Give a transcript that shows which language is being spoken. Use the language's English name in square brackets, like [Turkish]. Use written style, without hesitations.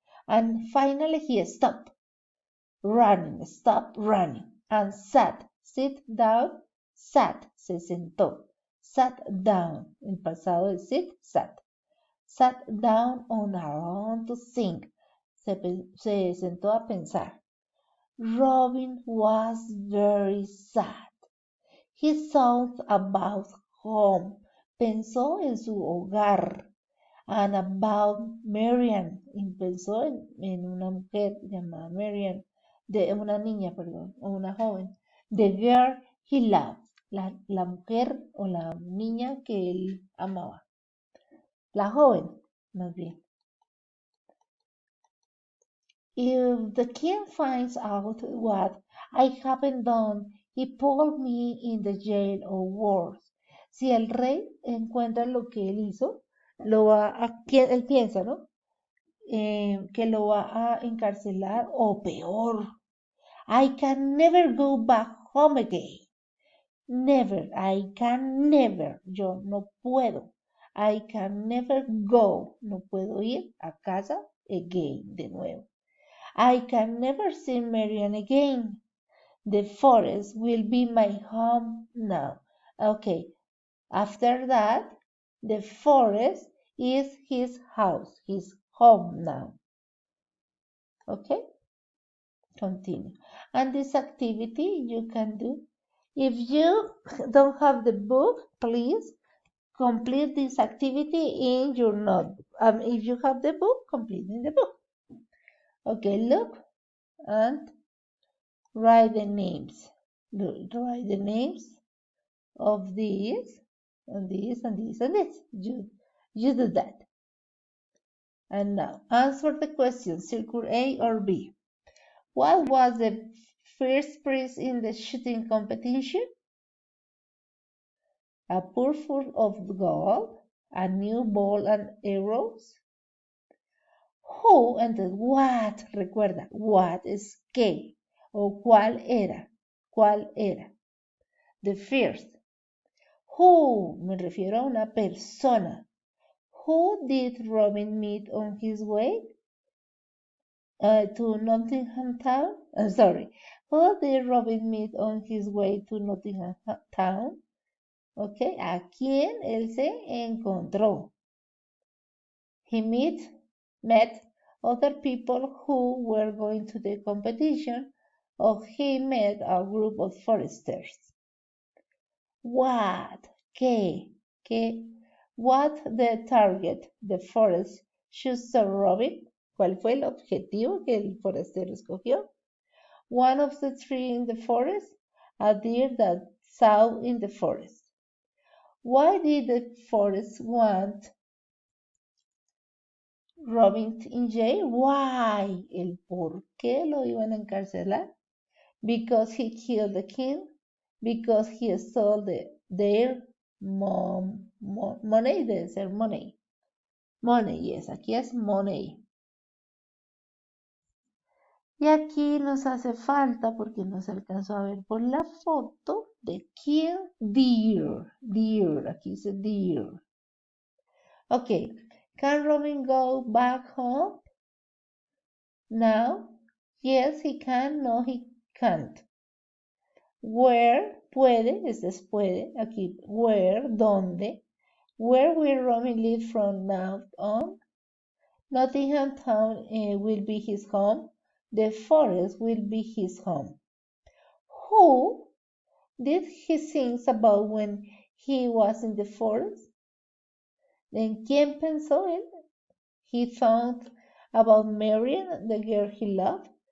[English] And finally he stopped running, and sit down, [Spanish] se sentó, [English] sat down, [Spanish] el pasado de sit, [English] sat down on a lawn to think, [Spanish] se sentó a pensar. [English] Robin was very sad. He thought about home, [Spanish] Pensó en su hogar. [English] And about Marian. [Spanish] Y pensó en una mujer llamada Marian. Una niña, perdón, o una joven. [English] The girl he loved. [Spanish] La mujer o la niña que él amaba. La joven, más bien. [English] If the king finds out what I haven't done, he put me in the jail or worse. [Spanish] Si el rey encuentra lo que él hizo, él piensa, ¿no? Que lo va a encarcelar o peor. [English] I can never go back home again. Never, I can never. [Spanish] Yo no puedo. [English] I can never go. [Spanish] No puedo ir a casa [English] again, [Spanish] de nuevo. [English] I can never see Marian again. The forest will be my home now. Okay, after that, the forest is his house, his home now. Okay, continue. And this activity you can do. If you don't have the book, please complete this activity in your notebook. If you have the book, complete in the book. Okay, look and write the names. Write the names of these and these and these and this. You do that. And now answer the question, circle A or B. What was the first prize in the shooting competition? A purse of gold, a new bow and arrows. Who and what, [Spanish] recuerda, what es qué o cuál era, cuál era. [English] The first. Who, [Spanish] me refiero a una persona. [English] Who did Robin meet on his way to Nottingham Town? Sorry. Who did Robin meet on his way to Nottingham Town? [Spanish] Okay, ¿a quién él se encontró? [English] He met other people who were going to the competition, or he met a group of foresters. What? [Spanish] ¿Qué? [English] What the target the forest chose Robin? [Spanish] ¿Cuál fue el objetivo que el forastero escogió? [English] One of the trees in the forest, a deer that saw in the forest. Why did the forest want Robin in jail? Why? [Spanish] El por qué lo iban a encarcelar. [English] Because he killed the king. Because he stole their money, [Spanish] debe ser [English] money. Money, yes, [Spanish] aquí es [English] money. [Spanish] Y aquí nos hace falta, porque no se alcanzó a ver por la foto, de king, deer. Deer, aquí dice deer. [English] Okay, can Robin go back home now? Yes, he can. No, he can't. [Spanish] Where, puede, este es puede, aquí, where, ¿dónde? [English] Where will Robin live from now on? Nottingham Town will be his home. The forest will be his home. Who did he think about when he was in the forest? [Spanish] ¿En quién pensó él? [English] He thought about Marian, the girl he loved.